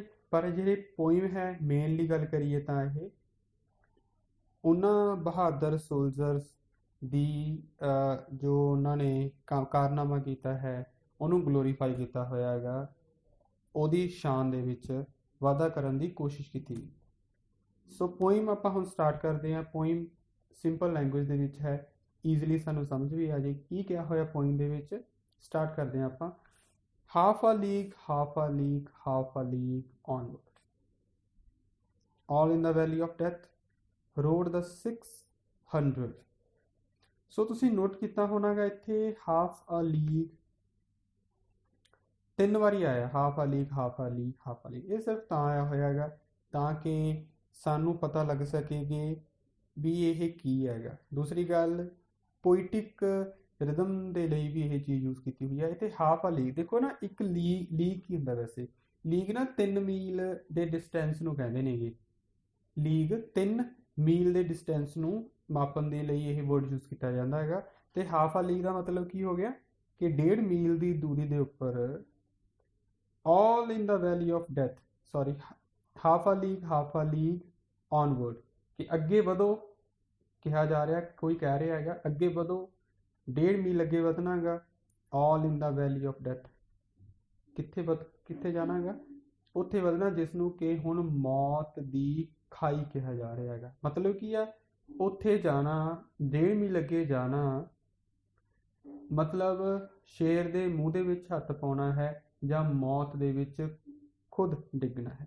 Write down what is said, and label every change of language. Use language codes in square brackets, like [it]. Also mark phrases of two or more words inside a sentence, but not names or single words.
[pa] ਪਰ ਜਿਹੜੇ ਪੋਇਮ ਹੈ, ਮੇਨਲੀ ਗੱਲ ਕਰੀਏ ਤਾਂ ਇਹ ਉਹਨਾਂ ਬਹਾਦਰ ਸੋਲਜਰਸ ਦੀ ਜੋ ਉਹਨਾਂ ਨੇ ਕਾਰਨਾਮਾ ਕੀਤਾ ਹੈ, ਉਹਨੂੰ ਗਲੋਰੀਫਾਈ ਕੀਤਾ ਹੋਇਆ ਹੈਗਾ, ਉਹਦੀ ਸ਼ਾਨ ਦੇ ਵਿੱਚ ਵਾਧਾ ਕਰਨ ਦੀ ਕੋਸ਼ਿਸ਼ ਕੀਤੀ। ਸੋ ਪੋਇਮ ਆਪਾਂ ਹੁਣ ਸਟਾਰਟ ਕਰਦੇ ਹਾਂ। ਪੋਇਮ [en] simple language [pa] ਦੇ ਵਿੱਚ ਹੈ, ਈਜ਼ੀਲੀ ਸਾਨੂੰ ਸਮਝ ਵੀ ਆ ਜਾਏ ਕੀ ਕਿਹਾ ਹੋਇਆ ਪੋਇਮ ਦੇ ਵਿੱਚ। ਸਟਾਰਟ ਕਰਦੇ ਹਾਂ ਆਪਾਂ। [en] half a league, half a league, half a league onward, all in the valley of death rode the 600। [pa] ਸੋ ਤੁਸੀਂ ਨੋਟ ਕੀਤਾ ਹੋਣਾਗਾ ਇੱਥੇ [en] half a league [pa] 3 ਵਾਰੀ ਆਇਆ। [en] half a league, half a league, half a league. [pa] ਇਹ ਸਿਰਫ ਤਾਂ ਆਇਆ ਹੋਇਆ ਹੈਗਾ ਤਾਂ ਕਿ ਸਾਨੂੰ ਪਤਾ ਲੱਗ ਸਕੇਗੇ ਵੀ ਇਹ ਕੀ ਹੈਗਾ। ਦੂਸਰੀ ਗੱਲ, [en] poetic rhythm [pa] ਦੇ ਲਈ ਵੀ ਇਹ ਚੀਜ਼ ਯੂਜ਼ ਕੀਤੀ ਹੋਈ ਹੈ। ਇੱਥੇ [en] half a league [pa] ਦੇਖੋ ਨਾ, ਇੱਕ ਲੀਗ ਕੀ ਹੁੰਦਾ ਵੈਸੇ? ਲੀਗ ਨਾ 3 ਮੀਲ ਦੇ ਡਿਸਟੈਂਸ ਨੂੰ ਕਹਿੰਦੇ ਨੇਗੇ। ਲੀਗ 3 ਮੀਲ ਦੇ ਡਿਸਟੈਂਸ ਨੂੰ ਮਾਪਣ ਦੇ ਲਈ ਇਹ ਵਰਡ ਯੂਜ਼ ਕੀਤਾ ਜਾਂਦਾ ਹੈਗਾ। ਤੇ [en] half a league [pa] ਦਾ ਮਤਲਬ ਕੀ ਹੋ ਗਿਆ ਕਿ 1.5 ਮੀਲ ਦੀ ਦੂਰੀ ਦੇ ਉੱਪਰ, [en] all in the valley of death, sorry, half a league onward, [pa] ਕਿ ਅੱਗੇ ਵਧੋ ਕਿਹਾ ਜਾ ਰਿਹਾ, ਕੋਈ ਕਹਿ ਰਿਹਾ ਹੈਗਾ ਅੱਗੇ ਵਧੋ, 1.5 ਮੀਲ ਅੱਗੇ ਵਧਣਾ ਹੈਗਾ। [en] all in the valley of death, [pa] ਕਿੱਥੇ ਜਾਣਾ ਹੈਗਾ? ਉੱਥੇ ਵਧਣਾ ਜਿਸ ਨੂੰ ਕਿ ਹੁਣ ਮੌਤ ਦੀ ਖਾਈ ਕਿਹਾ ਜਾ ਰਿਹਾ ਹੈਗਾ। ਮਤਲਬ ਕੀ ਆ? ਉੱਥੇ ਜਾਣਾ, 1.5 ਮੀਲ ਅੱਗੇ ਜਾਣਾ, ਮਤਲਬ ਸ਼ੇਰ ਦੇ ਮੂੰਹ ਦੇ ਵਿੱਚ ਹੱਥ ਪਾਉਣਾ ਹੈ ਜਾਂ ਮੌਤ ਦੇ ਵਿੱਚ ਖੁਦ ਡਿੱਗਣਾ ਹੈ।